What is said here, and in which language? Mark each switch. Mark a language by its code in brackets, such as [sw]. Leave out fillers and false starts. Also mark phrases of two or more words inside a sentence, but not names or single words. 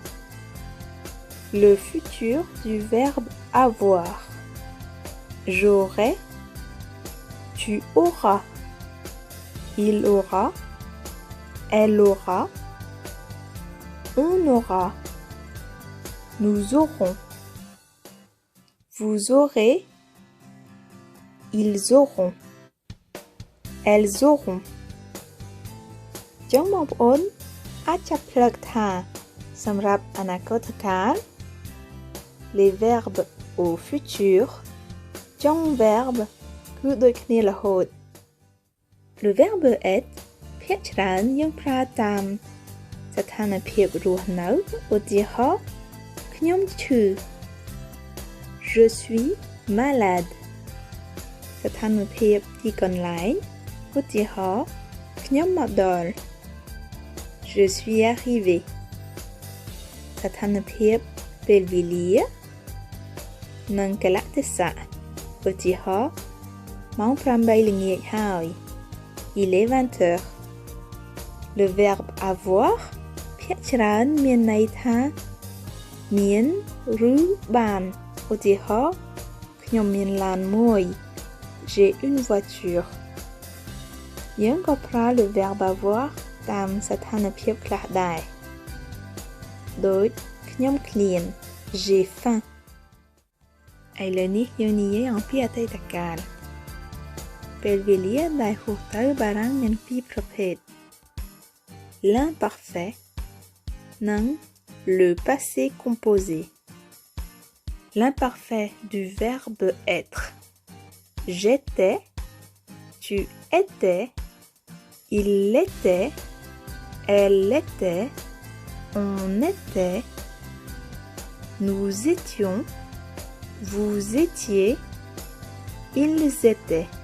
[fr] le futur du verbe avoir j'aurai tu auras il aura elle aura on aura nous aurons vous aurez ils auront elles auront [km] ចឹងបងប្អូនអាចចាប់ផ្លឹកថាសម្រាប់អនាគតកាល [fr] les verbes au futur [km] ចុង verbe គឺដូចគ្នារហូត [fr] le verbe être [km] ភាគច្រើនយើងប្រើតាមស្ថា នភាពរស់នៅឧទាហរណ៍ខ្ញុំឈឺ [fr] je suis malade [km] ស្ថានភាពទីកន្លែងឧទាហរណ៍ខ្ញុំមកដល់ [fr] je suis arrivé [km] ស្ថានភាពពេលវេលានិងកលៈទេសៈឧទាហរណ៍ម៉ោង 8 ល្ងាចហើយ [fr] il est 20 heures le verbe avoir [km] ភាគច្រើនមានន័យថាមានឬបានឧទាហរណ៍ខ្ញុំមានឡានមួយ [fr] j'ai une voiture [km] យើងក៏ប្រើ [fr] le verbe avoir [km] តាមស្ថានភាពខ្លះដែរដូចខ្ញុំឃ្លាន [fr] j'ai faim [km] ឥឡូវនេះយើងនិយាយអំពីអតីតកាលពេលវេលាដែលហួសទៅបារាំងមានពីរប្រភេទ l'imparfait និង [fr] le passé composé. L'imparfait du verbe être. J'étais, tu étais, il était, elle était, on était, nous étions, vous étiez, ils étaient.